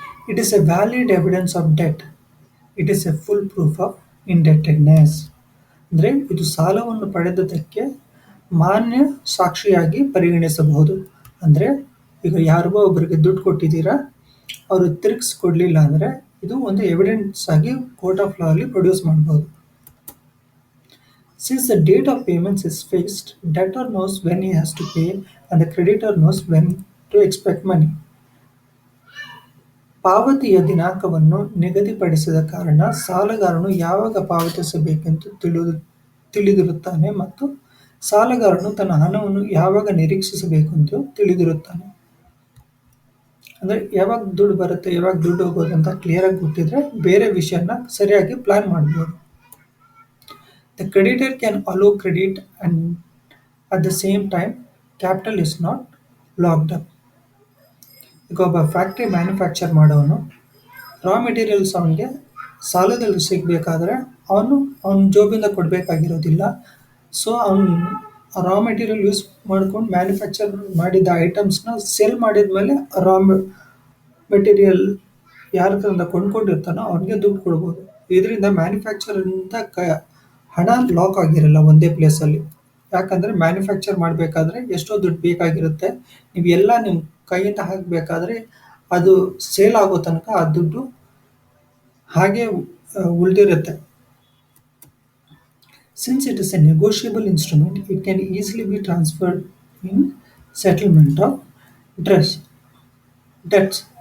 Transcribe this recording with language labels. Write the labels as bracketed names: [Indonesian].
[English] It is a valid evidence of debt. It is a full proof of indebtedness. [Kannada] ಅಂದರೆ ಇದು ಸಾಲವನ್ನು ಪಡೆದದಕ್ಕೆ ಮಾನ್ಯ ಸಾಕ್ಷಿಯಾಗಿ ಪರಿಗಣಿಸಬಹುದು. ಅಂದರೆ ಈಗ ಯಾರಿಗೋ ಒಬ್ಬರಿಗೆ ದುಡ್ಡು ಕೊಟ್ಟಿದ್ದೀರಾ, ಅವರು ತಿರುಗಿಸ್ಕೊಡ್ಲಿಲ್ಲ ಅಂದರೆ ಇದು ಒಂದು ಎವಿಡೆನ್ಸ್ ಆಗಿ ಕೋರ್ಟ್ ಆಫ್ ಲಾ ಅಲ್ಲಿ ಪ್ರೊಡ್ಯೂಸ್ ಮಾಡ್ಬೋದು. [English] Since the date of payments is fixed, debtor knows when he has to pay and the creditor knows when to expect money. [Kannada] ಪಾವತಿಯ ದಿನಾಂಕವನ್ನು ನಿಗದಿಪಡಿಸಿದ ಕಾರಣ ಸಾಲಗಾರನು ಯಾವಾಗ ಪಾವತಿಸಬೇಕೆಂದು ತಿಳಿದಿರುತ್ತಾನೆ ಮತ್ತು ಸಾಲಗಾರನು ತನ್ನ ಹಣವನ್ನು ಯಾವಾಗ ನಿರೀಕ್ಷಿಸಬೇಕೆಂದು ತಿಳಿದಿರುತ್ತಾನೆ. ಅಂದರೆ ಯಾವಾಗ ದುಡ್ಡು ಬರುತ್ತೆ, ಯಾವಾಗ ದುಡ್ಡು ಹೋಗೋದು ಅಂತ ಕ್ಲಿಯರಾಗಿ ಗೊತ್ತಿದ್ರೆ ಬೇರೆ ವಿಷಯನ ಸರಿಯಾಗಿ ಪ್ಲಾನ್ ಮಾಡ್ಬೋದು. [English] The creditor can allow credit and at the same time capital is not locked up. [Kannada] ಈಗ ಒಬ್ಬ ಫ್ಯಾಕ್ಟ್ರಿ ಮ್ಯಾನುಫ್ಯಾಕ್ಚರ್ ಮಾಡೋನು ರಾ ಮೆಟೀರಿಯಲ್ಸ್ ಅವನಿಗೆ ಸಾಲದಲ್ಲಿ ಸಿಗಬೇಕಾದ್ರೆ ಅವನ ಜೋಬಿಂದ ಕೊಡಬೇಕಾಗಿರೋದಿಲ್ಲ. ಸೊ ಅವನು ರಾ ಮೆಟೀರಿಯಲ್ ಯೂಸ್ ಮಾಡ್ಕೊಂಡು ಮ್ಯಾನುಫ್ಯಾಕ್ಚರ್ ಮಾಡಿದ ಐಟಮ್ಸ್ನ ಸೇಲ್ ಮಾಡಿದ ಮೇಲೆ ರಾ ಮೆಟೀರಿಯಲ್ ಯಾರ ಹತ್ರದಿಂದ ಕೊಂಡ್ಕೊಂಡಿರ್ತಾನೋ ಅವನಿಗೆ ದುಡ್ಡು ಕೊಡ್ಬೋದು. ಇದರಿಂದ ಮ್ಯಾನುಫ್ಯಾಕ್ಚರಿಂದ ಹಣ ಲಾಕ್ ಆಗಿರಲ್ಲ ಒಂದೇ ಪ್ಲೇಸಲ್ಲಿ. ಯಾಕಂದರೆ ಮ್ಯಾನುಫ್ಯಾಕ್ಚರ್ ಮಾಡಬೇಕಾದ್ರೆ ಎಷ್ಟೋ ದುಡ್ಡು ಬೇಕಾಗಿರುತ್ತೆ. ನೀವು ಎಲ್ಲ ನಿಮ್ಮ ಕೈಯಿಂದ ಹಾಕಬೇಕಾದ್ರೆ ಅದು ಸೇಲ್ ಆಗೋ ತನಕ ಆ ದುಡ್ಡು ಹಾಗೆ ಉಳಿದಿರುತ್ತೆ. [English] Since it is a negotiable instrument, it can easily be transferred in settlement of debts.